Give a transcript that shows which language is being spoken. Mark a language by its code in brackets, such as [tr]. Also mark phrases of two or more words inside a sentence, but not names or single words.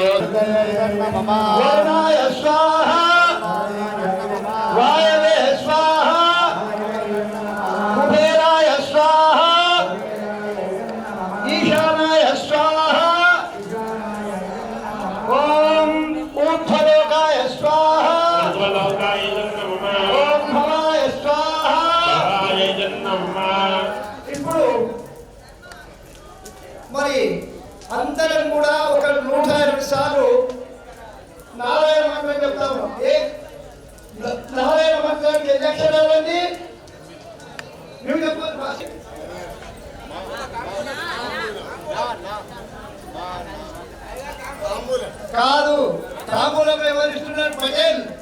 [sa] वरुणाय स्वाहा वायवे स्वाहा कुबेराय स्वाहा ईशानाय स्वाहा ॐ ऊर्ध्वलोकाय स्वाहा ऊर्ध्वलोकाय नमः ॐ भवाय स्वाहा भवाय नमः [te] ఇప్పుడు మరి అందరం కూడా ఒక 108 సార్లు నారాయణ మంత్రం చెప్తాము. నారాయణ మంత్రానికి ఎన్ని అక్షరాలండి? నువ్వు చెప్పు. కాదు, తాంబూలం ఎవరిస్తున్నారు? పటేల్.